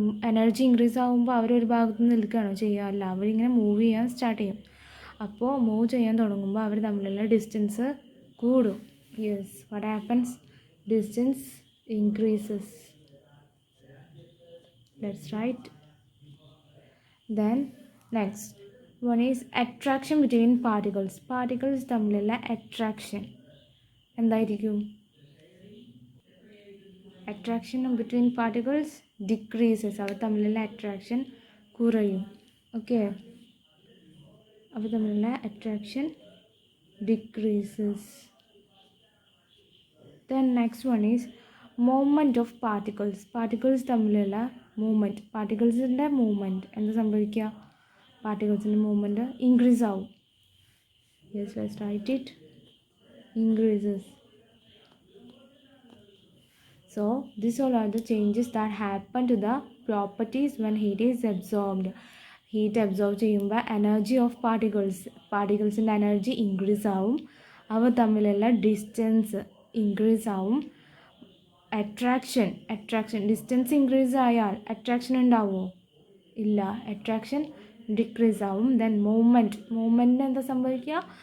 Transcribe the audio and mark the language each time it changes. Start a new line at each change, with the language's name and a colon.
Malayalam: Energy increase ആകുമ്പോൾ അവരൊരു ഭാഗത്ത് നിന്ന് നിൽക്കുകയാണോ ചെയ്യുക? അല്ല, അവരിങ്ങനെ മൂവ് ചെയ്യാൻ സ്റ്റാർട്ട് ചെയ്യും. അപ്പോൾ മൂവ് ചെയ്യാൻ തുടങ്ങുമ്പോൾ അവർ തമ്മിലുള്ള ഡിസ്റ്റൻസ് കൂടും.
English: Yes, what happens? Distance increases. That's right. Then next one is attraction between particles
Malayalam: തമ്മിലുള്ള അട്രാക്ഷൻ എന്തായിരിക്കും?
English: attraction between particles decreases,
Malayalam: അവർ തമ്മിലുള്ള അട്രാക്ഷൻ കുറയും. ഓക്കെ, അവർ തമ്മിലുള്ള attraction decreases.
English: then next one is movement of particles
Malayalam: തമ്മിലുള്ള movement. പാർട്ടിക്കിൾസിൻ്റെ movement എന്താ സംഭവിക്കുക? പാർട്ടിക്കിൾസിൻ്റെ movement increase ആവും.
English: Yes, let's write it. Increases. So these all are the changes that happen to the properties when heat is absorbed.
Malayalam: Heat absorb ചെയ്യുമ്പോൾ energy of പാർട്ടിക്കിൾസിൻ്റെ energy increase ആവും. അവ തമ്മിലുള്ള distance increase ആവും. Attraction distance increase ആയാൽ attraction ഉണ്ടാവുമോ? ഇല്ല, attraction decrease ആവും. Then മൂവ്മെൻറ്റിന് എന്താ സംഭവിക്കുക?